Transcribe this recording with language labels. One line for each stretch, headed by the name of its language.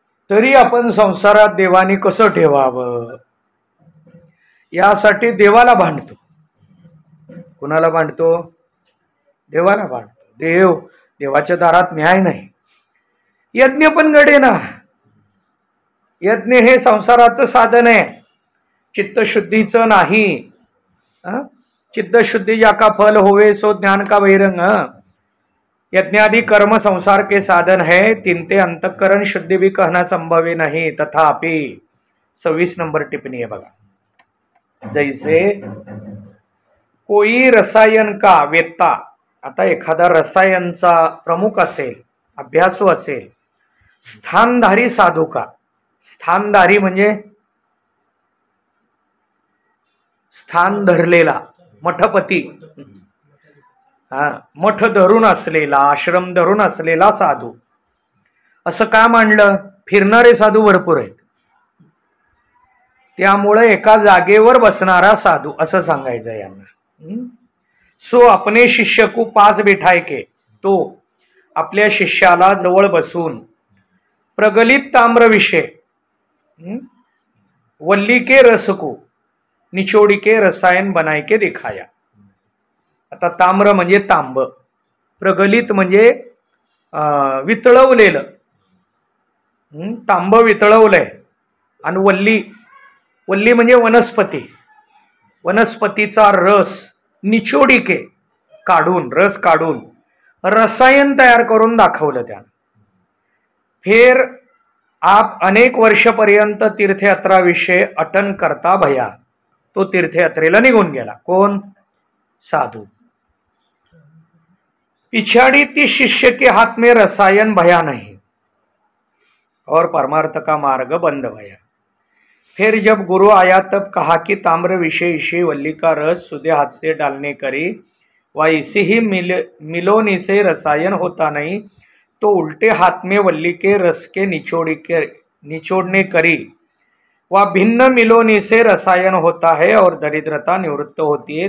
Marathi: तरी आपण संसारात देवाने कसं ठेवावं यासाठी देवाला भांडतो. कुणाला भांडतो? देवाला भांडतो. देवाच्या दारात न्याय नाही. यज्ञ पण घडेना. यज्ञ हे संसाराचं साधन आहे, चित्तशुद्धीचं नाही.
Hindi: चित्तशुद्धि जाका फल होवे सो ज्ञान का बहिरंग. यज्ञादि कर्म संसार के साधन है. तिनते अंतःकरण शुद्धि भी कहना संभव नहीं. तथापि 26 नंबर टिप्पणी है बघा. जैसे कोई रसायन का वेत्ता,
Marathi: आता एखादा रसायनचा प्रमुख असेल, अभ्यासू असेल,
Hindi: स्थानधारी साधू का.
Marathi: स्थानधारी म्हणजे स्थान धरलेला, मठपती. मठ धरून असलेला, आश्रम धरून असलेला साधू. असं का मांडलं? फिरणारे साधू भरपूर आहेत, त्यामुळे एका जागेवर बसणारा साधू असं सांगायचं यांना.
Hindi: सो अपने शिष्य को पास बिठाय के,
Marathi: तो आपल्या शिष्याला जवळ बसून
Hindi: प्रगलित ताम्र विषय वल्ली के रस को निचोडी के रसायन बनाय के दिखाया.
Marathi: आता ताम्र म्हणजे तांब, प्रगलित म्हणजे वितळवलेलं. तांब वितळवलंय. आणि वल्ली म्हणजे वनस्पती. वनस्पतीचा रस निचोडिके काढून, रस काढून रसायन तयार करून दाखवलं त्यानं. फिर
Hindi: आप अनेक वर्षपर्यंत तीर्थयात्रा विषय अटन करता भया.
Marathi: तो तीर्थयात्रेला निघून गेला. कोण? साधू.
Hindi: पिछाड़ी ती शिष्य के हाथ में रसायन भया नहीं और परमार्थ का मार्ग बंद भया. फिर जब गुरु आया तब कहा कि ताम्र विषय इसे वल्ली का रस सुधे हाथ से डालने करी व इसे ही मिलोने से रसायन होता नहीं, तो उल्टे हाथ में वल्ली के रस के निचोड़ने करी व भिन्न मिलोने से रसायन होता है और दरिद्रता निवृत्त होती है.